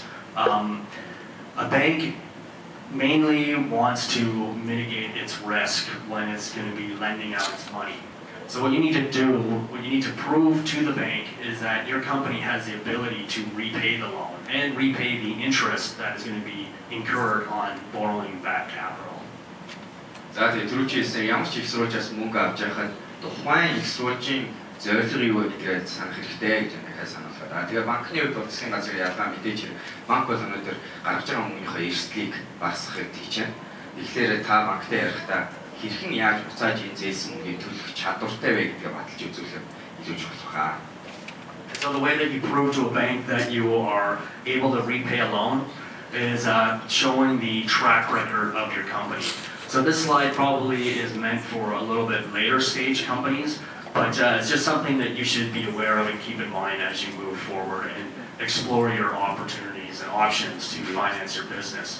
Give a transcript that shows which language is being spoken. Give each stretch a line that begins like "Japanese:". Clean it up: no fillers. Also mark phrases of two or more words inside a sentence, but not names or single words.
English: A bank mainly wants to mitigate its risk when it's going to be lending out its money. So what you need to do, what you need to prove to the bank is that your company has the ability to repay the loan and repay the interest that is going to be incurred on borrowing that capital.
Mongolian: За тэгээд түрүүчээс ямар ч их сурвалжаас мөнгө авч байхад тухайн их сурвалжийн зорилго юу гэдгээ санах хэрэгтэй гэж дахиад санууллаа. Тэгээ банкны хувьд бол засгийн газрын ялгаа мэдээж банк бол өнөөдөр гаргаж байгаа мөнгөний эрсдлийг багасгахыг хичээнэ. Тэгэхээр та банктай ярихдаа хэрхэн яаж буцааж энэ зээлсэн мөнгийг төлөх чадвартай вэ гэдгээ баталж үзүүлэх илүү чухал байна.
English: So the way that you prove to a bank that you are able to repay a loan is showing the track record of your company. So this slide probably is meant for a little bit later stage companies, but it's just something that you should be aware of and keep in mind as you move forward and explore your opportunities and options to finance your business.